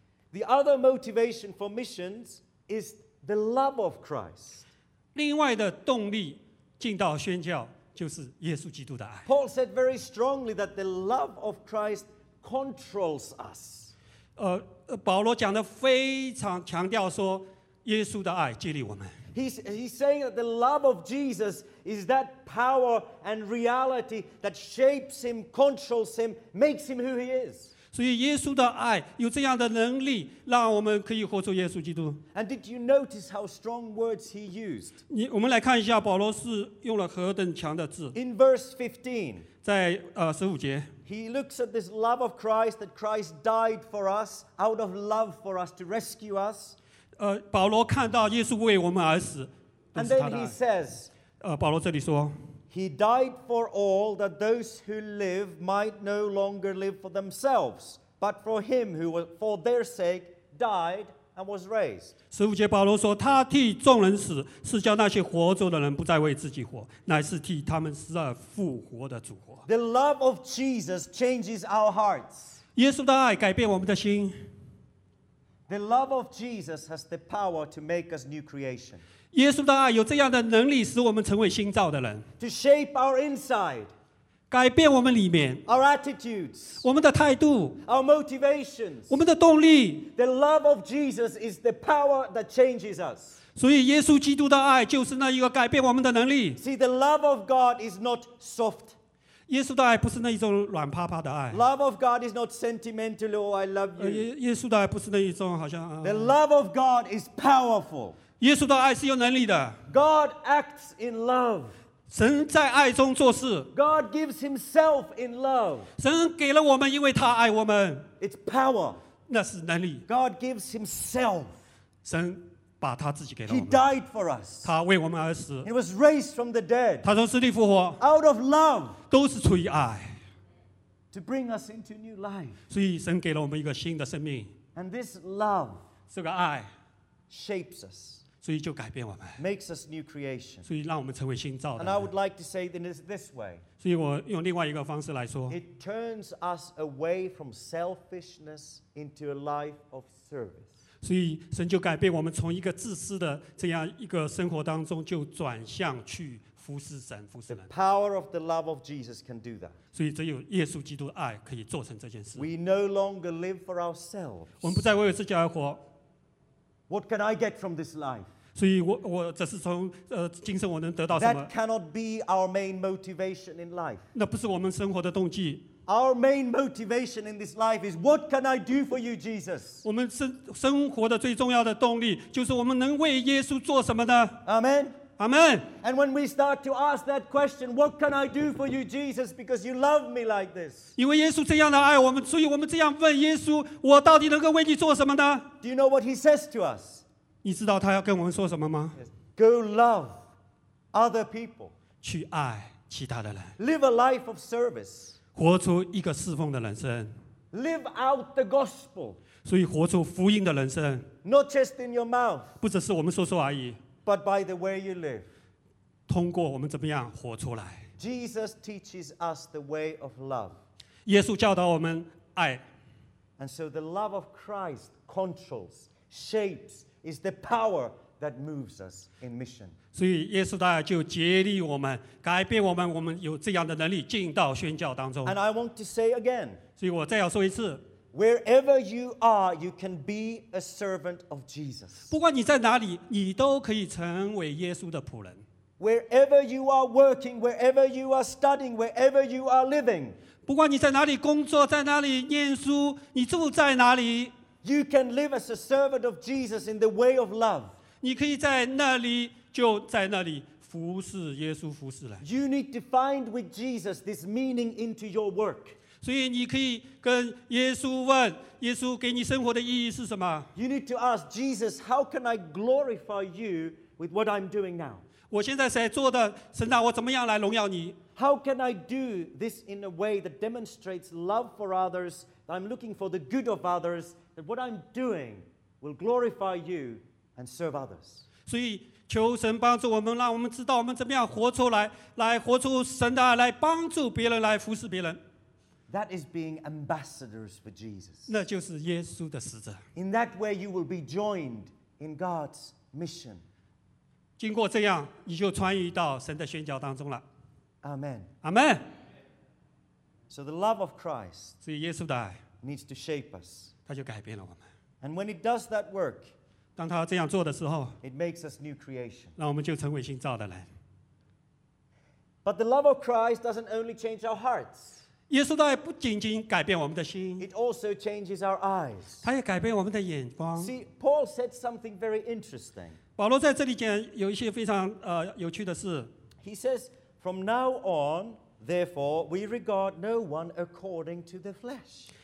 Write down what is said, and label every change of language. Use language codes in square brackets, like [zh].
[en] The other motivation for missions is the love of Christ. [zh] 另外的动力进到宣教就是耶稣基督的爱。 [en] Paul said very strongly that the love of Christ controls us. [zh] 保罗讲的非常强调说耶稣的爱激励我们。 [en] He's saying that the love of Jesus is that power and reality that shapes him, controls him, makes him who he is. [zh] 所以耶稣的爱有这样的能力让我们可以活出耶稣基督。 [en] And did you notice how strong words he used? [zh] 我们来看一下保罗是用了何等强的字。 [en] In verse 15, [zh] 在15节 [en] He looks at this love of Christ that Christ died for us out of love for us to rescue us. [zh] 保罗看到耶稣为我们而死。 [en] And then he says, [zh] 保罗这里说 [en] He died for all that those who live might no longer live for themselves, but for him who was for their sake died and was raised. [zh] 15节保罗说他替众人死是叫那些活着的人不再为自己活乃是替他们死而复活的主活。 [en] The love of Jesus changes our hearts. [zh] 耶稣的爱改变我们的心。 [en] The love of Jesus has the power to make us new creation. [zh] 耶稣的爱有这样的能力使我们成为新造的人。 [en] To shape our inside. [zh] 改变我们里面。 [en] Our attitudes. [zh] 我们的态度。 [en] Our motivations. [zh] 我们的动力。 [en] The love of Jesus is the power that changes us. [zh] 所以耶稣基督的爱就是那一个改变我们的能力。 [en] See, the love of God is not soft. [zh] 耶稣的爱不是那一种软趴趴的爱。 [en] Love of God is not sentimental, oh, I love you. [zh] 耶稣的爱不是那一种好像。 [en] The love of God is powerful. [zh] 耶稣的爱是有能力的。 [en] God acts in love. [zh] 神在爱中做事。 [en] God gives himself in love. [zh] 神给了我们因为他爱我们。 [en] It's power. [zh] 那是能力。 [en] God gives himself. [zh] 神把他自己给了我们。 [en] He died for us. [zh] 他为我们而死。 [en] He was raised from the dead. [zh] 他从死里复活。 [en] Out of love. [zh] 都是出于爱。 [en] To bring us into new life. [zh] 所以神给了我们一个新的生命。 [en] And this love. [zh] 这个爱。 [en] Shapes us. [zh] 所以就改变我们。 [en] Makes us new creation. [zh] 所以让我们成为新造的。 [en] And I would like to say this this way. [zh] 所以我用另外一个方式来说。 [en] It turns us away from selfishness into a life of service. [zh] 所以神就改变我们从一个自私的这样一个生活当中就转向去服侍神服侍人 [en] The power of the love of Jesus can do that. [zh] 所以只有耶稣基督的爱可以做成这件事 [en] We no longer live for ourselves. [zh] 我们不再为自己而活 [en] What can I get from this life? [zh] 所以 我这是从今生我能得到什么 [en] That cannot be our main motivation in life. [zh] 那不是我们生活的动机 [en] Our main motivation in this life is what can I do for you, Jesus? [zh] 我们生活的最重要的动力就是我们能为耶稣做什么呢 [en] ？Amen. Amen. And when we start to ask that question, what can I do for you, Jesus? Because you love me like this. [zh] 因为耶稣这样的爱我们，所以我们这样问耶稣：我到底能够为你做什么呢 [en] ？Do you know what he says to us? [zh] 你知道他要跟我们说什么吗 [en] ？Go love other people. [zh] 去爱其他的人。 [en] Live a life of service. [zh] 活出一个侍奉的人生 [en] ，Live out the gospel， [zh] 所以活出福音的人生 [en] ，Not just in your mouth， [zh] 不只是我们说说而已 [en] ，But by the way you live， [zh] 通过我们怎么样活出来 [en] ，Jesus teaches us the way of love， [zh] 耶稣教导我们爱 [en] ，And so the love of Christ controls， shapes， is the power that moves us in mission。 [zh] 所以耶稣大爱就竭力我们改变我们我们有这样的能力进到宣教当中 [en] And I want to say again [zh] 所以我再要说一次 [en] Wherever you are you can be a servant of Jesus [zh] 不管你在哪里你都可以成为耶稣的仆人 [en] Wherever you are working wherever you are studying wherever you are living [zh] 不管你在哪里工作在哪里念书你住在哪里 [en] You can live as a servant of Jesus in the way of love [zh] 你可以在那里就在那里服侍耶稣服侍了。 [en] You need to find with Jesus this meaning into your work. [zh] 所以你可以跟耶稣问，耶稣给你生活的意义是什么 [en] ？You need to ask Jesus, how can I glorify you with what I'm doing now? [zh] 我现在在做的，神啊，我怎么样来荣耀你 [en] ？How can I do this in a way that demonstrates love for others? I'm looking for the good of others. That what I'm doing will glorify you and serve others. [zh] 所以。求神帮助我们，让我们知道我们怎么样活出来，来活出神的爱，来帮助别人，来服侍别人。 [en] That is being ambassadors for Jesus. [zh] 那就是耶稣的使者。 [en] In that way, you will be joined in God's mission. [zh] 经过这样，你就参与到神的宣教当中了。 [en] Amen. Amen. So the love of Christ, [zh] 所以耶稣的爱 [en] needs to shape us. [zh] 他就改变了我们。 [en] And when it does that work. [zh] 当他这样做的时候 [en] It makes us new creation. [zh] 让我们就成为新造的人 [en] But the love of Christ doesn't only change our hearts. [zh] 耶稣的爱不仅仅改变我们的心 [en] It also changes our eyes. [zh] 他也改变我们的眼光 [en] See, Paul said something very interesting. [zh] 保罗在这里讲有一些非常有趣的事 [en] He says, from now on, therefore, we regard no one according to the flesh.